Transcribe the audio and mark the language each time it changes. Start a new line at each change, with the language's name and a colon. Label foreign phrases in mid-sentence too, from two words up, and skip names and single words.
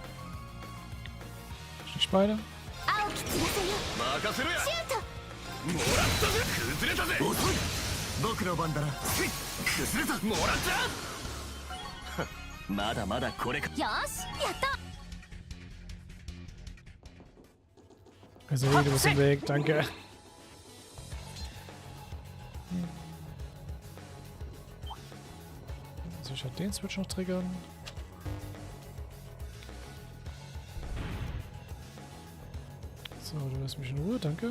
German: Beide.
Japanese: 青き翼よ。任せろや。シュート。もらったぜ。崩れたぜ。遅い。僕の番だな。崩れた。もらった。まだまだこれか。よし、やった。
German: Also, du bist im Weg, danke. Also, ich werde den Switch noch triggern. So, du lässt mich in Ruhe, danke.